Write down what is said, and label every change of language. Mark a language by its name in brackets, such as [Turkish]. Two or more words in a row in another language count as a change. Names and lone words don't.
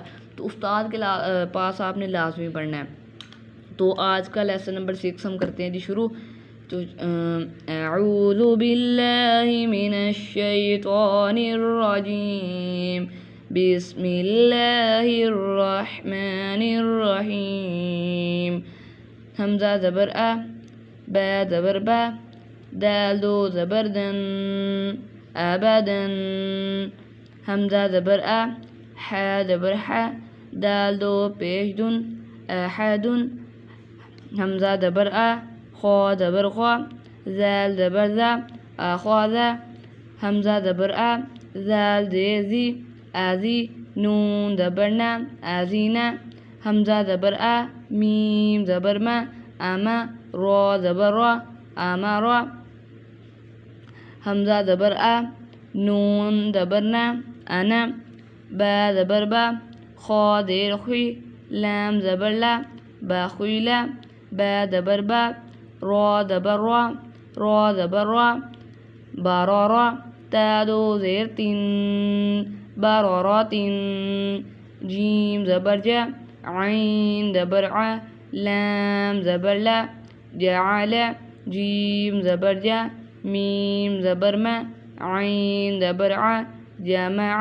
[Urdu] تو استاد کے پاس آپ نے لازمی پڑھنا ہے. تو آج کا [English] lesson number [Urdu] 6 ہم کرتے ہیں جی شروع. [Arabic] تو اعوذ باللہ من الشیطان الرجیم، بسم اللہ الرحمن الرحیم. [Urdu] حمزہ زبر ا، با زبر با، دال دو زبر دن، ابدن. حمزہ زبر ا، ح زبر ح، دال دو پیش دن، احدن. حمزہ زبر ا، خا زبر خا، زال زبر زا، اخاذ. حمزہ زبر ا، زال زی، ازی. نون زبر نا، ازینا. حمزہ زبر ا، میم زبر ما، اما. را زبر را، امارا. حمزہ زبر ا، نون زبر نا، انا. با زبر با، خا زیر خوی، لام زبر لا، باخیلا. با زبر با، را زبر را، را زبر را، بارارا. تا دو زیر تین، باراراتین. جیم زبر جا، عین زبر ع، لام زبر لا، جعل. جیم زبر جا، میم زبر ما، عین زبر ع، جمع.